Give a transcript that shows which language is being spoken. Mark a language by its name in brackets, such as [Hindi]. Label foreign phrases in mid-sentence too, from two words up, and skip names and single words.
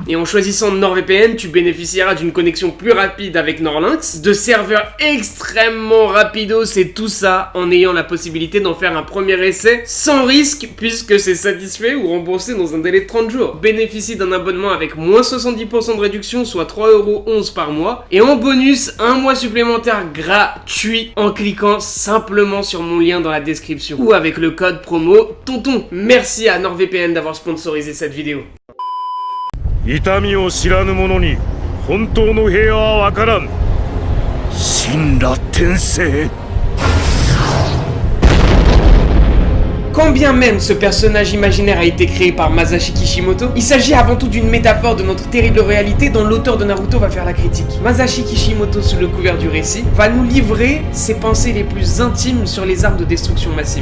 [French] Et en choisissant NordVPN, tu bénéficieras d'une connexion plus rapide avec Nordlynx, de serveurs extrêmement rapidos et tout ça en ayant la possibilité d'en faire un premier essai sans risque puisque c'est satisfait ou remboursé dans un délai de 30 jours. Bénéficie d'un abonnement avec moins 70% de réduction, soit 3,11€ par mois. Et en bonus, un mois supplémentaire gratuit en cliquant simplement sur mon lien dans la description. Ou avec le code promo TONTON. Merci à NordVPN d'avoir sponsorisé cette vidéo. [Japanese] 痛みを知らぬ者に本当の平和は分からん。神羅転生。 [French] Quand bien même ce personnage imaginaire a été créé par Masashi Kishimoto, il s'agit avant tout d'une métaphore de notre terrible réalité dont l'auteur de Naruto va faire la critique. Masashi Kishimoto, sous le couvert du récit, va nous livrer ses pensées les plus intimes sur les armes de destruction massive.